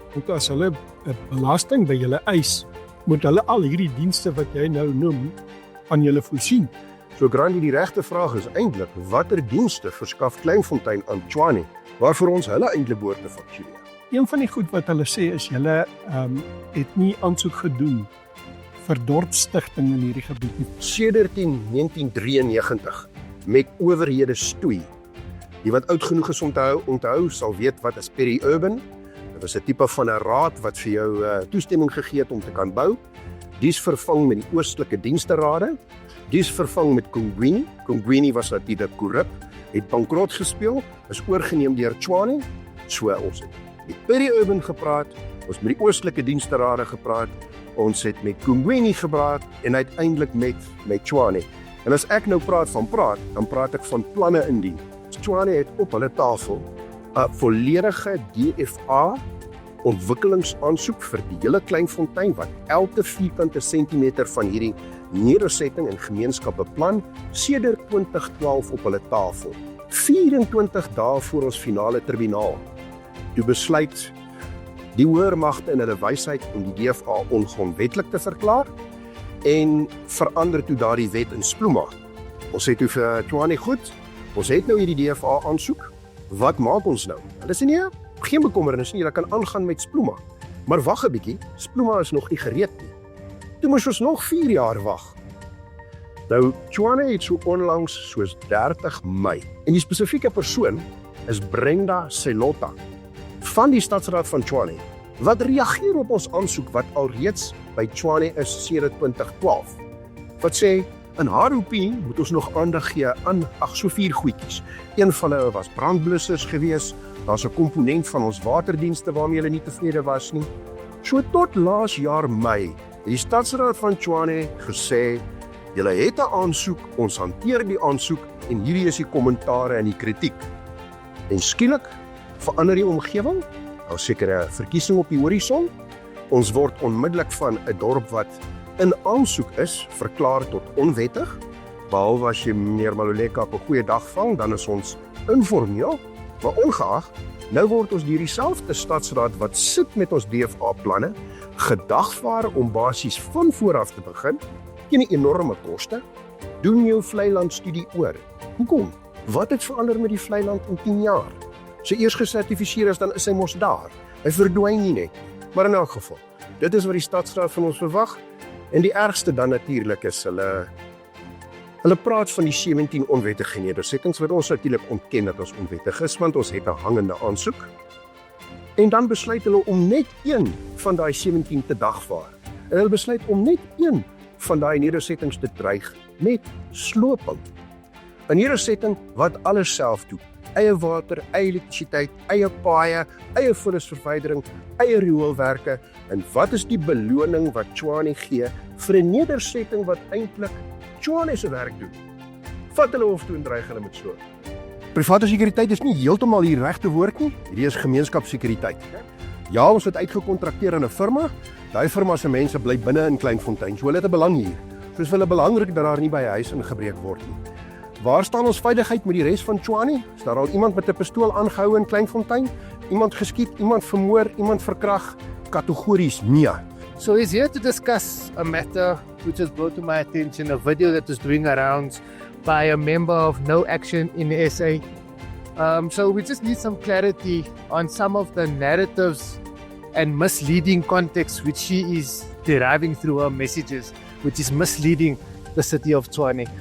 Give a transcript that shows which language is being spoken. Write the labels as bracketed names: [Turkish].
[Afrikaans] Want as hulle 'n belasting by julle eis, moet hulle al hierdie dienste wat jy nou noem aan julle voorsien. So Grandi, die regte vraag is eintlik watter dienste verskaf Kleinfontein aan Tshwane waarvoor ons hulle eintlik behoort te faktureer. Een van die goed wat hulle sê is julle het nie aansoek gedoen vir dorpsstigting in hierdie gebied nie. Sedert 1993 met owerhede stoei. Die wat oud genoeg is om te onthou sal weet wat is peri-urban. Dit was 'n tipe van 'n raad wat vir jou toestemming gegee het om te kan bou. Dis vervang met die oostelike diensterade. Dis vervang met Congwini. Congwini was natuurlik korrup, het bankrot gespeel, is oorgeneem deur Tshwane. So ons het met peri-urban gepraat, ons met die oostelike diensterade gepraat, ons het met Congwini gepraat en uiteindelik met Tshwane. En as ek nou praat, dan praat ek van planne indien. Tshwane het op hulle tafel 'n volledige DFA ontwikkelingsaansoek vir die hele Kleinfontein wat elke vierkante sentimeter van hierdie nedersetting en gemeenskap beplan sedert 2012 op hulle tafel. 24 dae voor ons finale tribunaal. Toe besluit die hoër magte in hulle wysheid om die DFA ongrondwetlik te verklaar en verander toe daardie wet in Spluma. Ons sê toe vir Tshwane, goed, ons het nou hierdie DFA aansoek, wat maak ons nou? Hulle sê nee, geen bekommernis nie, jy kan aangaan met Spluma. Maar wag 'n bietjie, Spluma is nog nie gereed nie. Toe moes ons nog 4 jaar wag. Nou, Tshwane het so onlangs soos 30 Mei, en die spesifieke persoon is Brenda Selotta, van die Stadsraad van Tshwane, wat reageer op ons aansoek wat alreeds by Tshwane is sedert 2012. Wat sê, in haar opinie moet ons nog aandag gee aan so 4 goedjies. Een van hulle was brandblussers gewees, daar's 'n komponent van ons waterdienste waarmee hulle nie tevrede was nie. So tot laas jaar Mei, het die Stadsraad van Tshwane gesê, julle het 'n aansoek, ons hanteer die aansoek en hierdie is die kommentare en die kritiek. En skielik verander die omgewing, nou sekere verkiesing op die horison. Ons word onmiddellik van 'n dorp wat in aansoek is, verklaar tot onwettig, behalwe as jy meneer Maluleka op 'n goeie dag vang, dan is ons informeel, maar ongeag, nou word ons deur dieselfde stadsraad wat sit met ons DFA-planne, gedagvaar om basies van vooraf te begin, teen 'n enorme koste, doen jou Vlei-land studie oor. Hoekom? Wat het verander met die Vlei-land in 10 jaar? Sy eers gesertifiseer is, dan is hy mos daar. Hy verdwyn nie net. Maar in elk geval, dit is wat die stadsraad van ons verwag. En die ergste dan natuurlik is hulle praat van die 17 onwettige nedersettings wat ons natuurlik ontken dat ons onwettig is, want ons het 'n hangende aansoek. En dan besluit hulle om net een van daai 17 te dagvaar. En hulle besluit om net een van daai nedersettings te dreig met sloping. 'n Nedersetting wat alles self doen. Eie water, eie elektrisiteit, eie paaie, eie vullisverwydering, eie rioolwerke. En wat is die beloning wat Tshwane gee vir 'n nedersetting wat eintlik Tshwane se werk doen? Vat hulle hof toe en dreig hulle met sloop. Private sekuriteit is nie heeltemal die regte woord nie. Hierdie is gemeenskapssekuriteit. Ja, ons het uitgekontrakteer aan 'n firma. Daai firma se mense bly binne in Kleinfontein. So hulle het 'n belang hier. Soos hulle belangrik dat daar nie by 'n huis ingebreek word nie. Waar staan ons veiligheid met die res van Tshwane? Is daar al iemand met 'n pistool aangehou in Kleinfontein? Iemand geskiet, iemand vermoor, iemand verkrag? Kategories nee. [English] So he's here to discuss a matter which has brought to my attention, a video that was doing around by a member of No Action in the SA. So we just need some clarity on some of the narratives and misleading context which she is deriving through her messages, which is misleading the city of Tshwane.